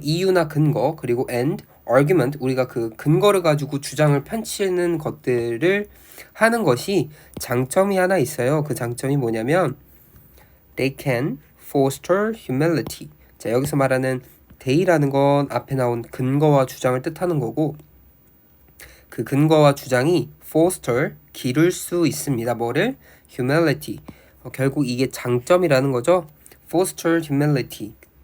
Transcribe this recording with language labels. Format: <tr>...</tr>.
<ko>이유나 근거, 그리고</ko> <en>and argument,</en> <ko>우리가 그 근거를 가지고 주장을 펼치는 것들을 하는 것이 장점이 하나 있어요. 그 장점이 뭐냐면</ko> <en>they can foster humility.</en> <ko>자, 여기서 말하는 they라는 건 앞에 나온 근거와 주장을 뜻하는 거고, 그 근거와 주장이 foster, 기를 수 있습니다. 뭐를? humility. 결국 이게 장점이라는 거죠.</ko> <en>foster humility.</en>